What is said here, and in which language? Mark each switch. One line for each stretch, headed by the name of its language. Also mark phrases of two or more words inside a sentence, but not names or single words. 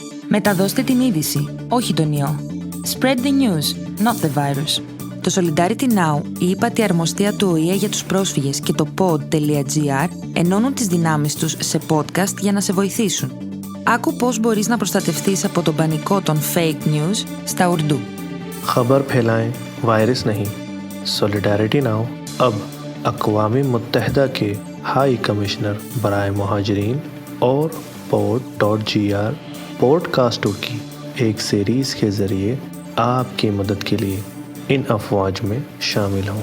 Greek: Μεταδώστε την είδηση, όχι τον ιό.
English: Spread the news, not the virus.
Greek: Το Solidarity Now, η ύπατη αρμοστία του ΟΗΕ για τους πρόσφυγες και το pod.gr ενώνουν τις δυνάμεις τους σε podcast για να σε βοηθήσουν. Άκου πώς μπορείς να προστατευτείς από τον πανικό των
English: fake news
Greek: στα Ουρντού.
Urdu: خبر پھیلائیں وائرس نہیں. سولیڈارٹی ناؤ اب اقوام متحدہ کے
English: High Commissioner
Urdu: برائے مہاجرین اور pod.gr پوڈ کاسٹوں کی ایک سیریز کے ذریعے آپ کی مدد کے لیے ان افواج میں شامل ہوں.